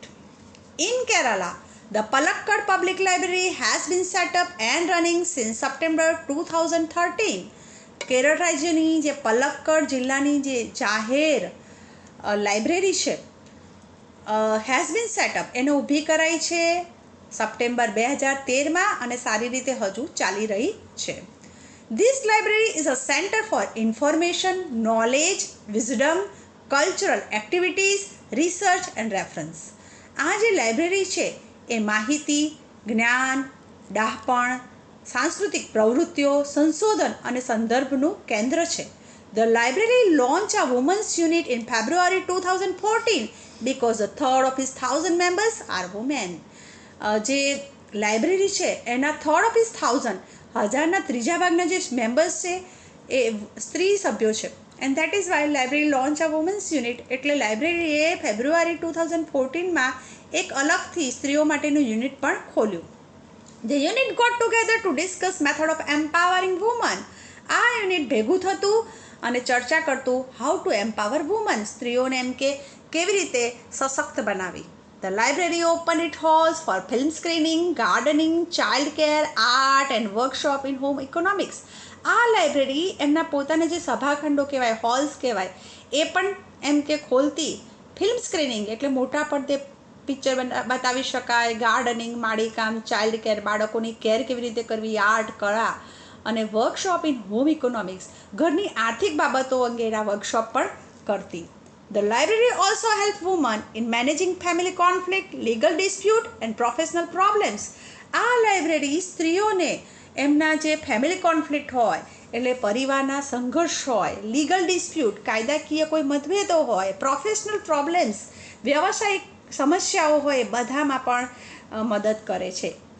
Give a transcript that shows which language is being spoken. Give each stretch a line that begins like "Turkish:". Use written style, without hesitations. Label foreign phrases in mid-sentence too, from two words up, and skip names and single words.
English: In Kerala, the Palakkad public library has been set up and running since September 2013.
Gujarati: કેરળ રાજ્યની જે પલક્કડ જિલ્લાની જે જાહેર લાઇબ્રેરી છે
English: has been setup,
Gujarati: એને ઊભી કરાઈ છે સપ્ટેમ્બર 2013માં અને સારી રીતે હજુ ચાલી રહી છે.
English: This library is a center for information, knowledge, wisdom, cultural activities, research and reference.
Gujarati: આ જે લાઇબ્રેરી છે એ માહિતી, જ્ઞાન, ડાહપણ, સાંસ્કૃતિક પ્રવૃત્તિઓ, સંશોધન અને સંદર્ભનું કેન્દ્ર છે.
English: The library launched a women's unit in February 2014 because a third of its 1,000 members are women.
Gujarati: જે લાઇબ્રેરી છે એના
English: third of his
Gujarati: 1,000 ત્રીજા ભાગના જે મેમ્બર્સ છે એ સ્ત્રી સભ્યો છે.
English: and that is why library launch a women's unit.
Gujarati: એટલે લાઇબ્રેરીએ ફેબ્રુઆરી 2014માં એક અલગથી સ્ત્રીઓ માટેનું યુનિટ પણ ખોલ્યું.
English: The unit got together to discuss method of empowering women.
Gujarati: આ યુનિટ ભેગું થતું અને ચર્ચા કરતું
English: how to empower women,
Gujarati: સ્ત્રીઓને એમ કે કેવી રીતે સશક્ત બનાવી.
English: The library opened its halls for film screening, gardening, childcare, art and workshop in home economics.
Gujarati: આ લાઇબ્રેરી એમના પોતાના જે સભાખંડો કહેવાય, હોલ્સ કહેવાય, એ પણ એમ કે ખોલતી.
English: film screening
Gujarati: એટલે મોટા પડદે પિક્ચર બતાવી શકાય, ગાર્ડનિંગ, માળીકામ,
English: child care,
Gujarati: બાળકોની કેર કેવી રીતે કરવી, આર્ટ, કળા, અને
English: workshop in home economics,
Gujarati: ઘરની આર્થિક બાબતો અંગેના વર્કશોપ પણ કરતી.
English: The library also helps women in managing family conflict, legal dispute and professional problems.
Gujarati: આ લાઇબ્રેરી સ્ત્રીઓને એમના જે
English: family conflict
Gujarati: હોય એટલે પરિવારના સંઘર્ષ હોય,
English: legal dispute
Gujarati: કાયદાકીય કોઈ મતભેદો હોય,
English: professional problems
Gujarati: વ્યવસાયિક સમસ્યાઓ હોય, બધામાં પણ મદદ કરે છે.